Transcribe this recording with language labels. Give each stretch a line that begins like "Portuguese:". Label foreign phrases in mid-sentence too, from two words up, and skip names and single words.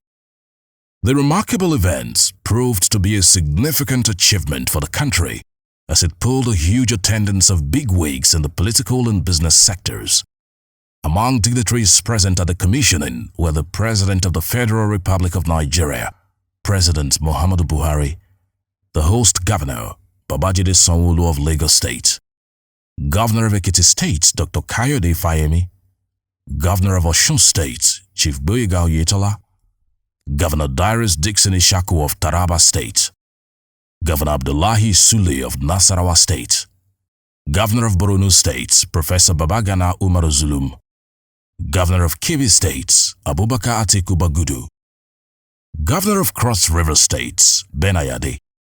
English: The remarkable event proved to be a significant achievement for the country as it pulled a huge attendance of bigwigs in the political and business sectors. Among dignitaries present at the commissioning were the President of the Federal Republic of Nigeria, President Muhammadu Buhari, the host governor, Babajide Sanwo-Olu of Lagos State, Governor of Ekiti State, Dr. Kayode Fayemi, Governor of Osun State, Chief Boyega Oyetola, Governor Darius Dixon Ishaku of Taraba State, Governor Abdullahi Sule of Nasarawa State, Governor of Borno State, Professor Babagana Umaru Zulum, Governor of Kebbi State, Abubakar Atiku Bagudu, Governor of Cross River State, Benayade,